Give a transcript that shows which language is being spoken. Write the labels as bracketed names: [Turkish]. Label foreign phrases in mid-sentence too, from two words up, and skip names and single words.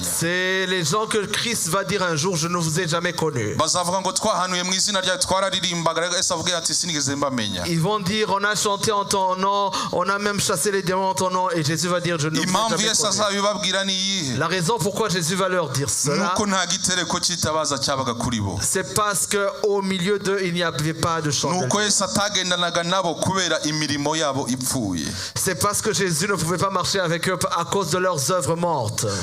[French] C'est les gens que Christ va dire un jour je ne vous ai jamais connus. [Kinyarwanda] Bazavuga ngo twahanuye mu izina ryawe twararirimbaga Yesu avuga ati sinigeze mbamenya. [French] Ils vont dire on a chanté en ton nom, on a même chassé les démons en ton nom, et Jésus va dire je ne vous ai jamais connu. La raison pourquoi Jésus va leur dire cela, c'est parce que au milieu d'eux il n'y avait pas de chandelier. C'est parce que Jésus ne pouvait pas marcher avec eux à cause de leurs œuvres mortes.